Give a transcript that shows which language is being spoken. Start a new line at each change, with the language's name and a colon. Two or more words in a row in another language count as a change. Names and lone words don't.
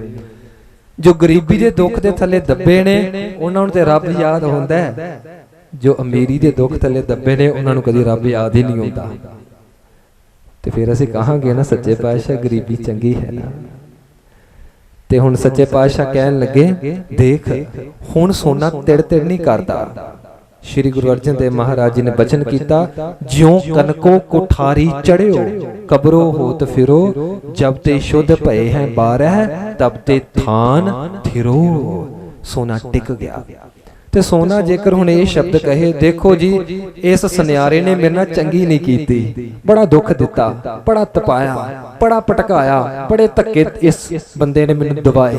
Punjabi: ਜੋ ਗਰੀਬੀ ਦੇ ਦੁੱਖ ਦੇ ਥੱਲੇ ਦੱਬੇ ਨੇ ਉਨ੍ਹਾਂ ਨੂੰ ਤੇ ਰੱਬ ਯਾਦ ਹੁੰਦਾ ਹੈ, ਜੋ ਅਮੀਰੀ ਦੇ ਦੁੱਖ ਥੱਲੇ ਦੱਬੇ ਨੇ ਉਨ੍ਹਾਂ ਨੂੰ ਕਦੀ ਰੱਬ ਯਾਦ ਹੀ ਨਹੀਂ ਹੁੰਦਾ। ਤੇ ਫਿਰ ਅਸੀਂ ਕਹਾਂਗੇ ਨਾ ਸੱਚੇ ਪਾਤਸ਼ਾਹ ਗਰੀਬੀ ਚੰਗੀ ਹੈ ਨਾ। ਤੇ ਹੁਣ ਸੱਚੇ ਪਾਤਸ਼ਾਹ ਕਹਿਣ ਲੱਗੇ, ਦੇਖ ਹੁਣ ਸੋਨਾ ਤਿੜ ਤਿੜ ਨਹੀਂ ਕਰਦਾ। ਸ੍ਰੀ ਗੁਰੂ ਅਰਜਨ ਦੇਵ ਮਹਾਰਾਜ ਜੀ ਨੇ ਬਚਨ ਕਿਆ, ਜਿਉ ਕਨਿਕੋ ਕੋਠਾਰੀ ਚੜ੍ਹਿਓ ਕਬਰੋ ਹੋਤ ਫਿਰੋ, ਜਬ ਤੇ ਸ਼ੁੱਧ ਭਏ ਹੈਂ ਬਾਰਹ ਤਬ ਤੇ ਥਾਨ ਥਿਰੋ। ਸੋਨਾ ਟਿਕ ਗਿਆ। ਤੇ ਸੋਨਾ ਜੇਕਰ ਹੁਣ ਏ ਸ਼ਬਦ ਕਹੇ, ਦੇਖੋ ਜੀ ਇਸ ਸੁਨਿਆਰੇ ਨੇ ਮੇਰੇ ਨਾਲ ਚੰਗੀ ਨਹੀਂ ਕੀਤੀ, ਬੜਾ ਦੁੱਖ ਦਿੱਤਾ, ਬੜਾ ਤਪਾਇਆ, ਬੜਾ ਪਟਕਾਇਆ, ਬੜੇ ਧੱਕੇ ਇਸ ਬੰਦੇ ਨੇ ਮੈਨੂੰ ਦਵਾਏ।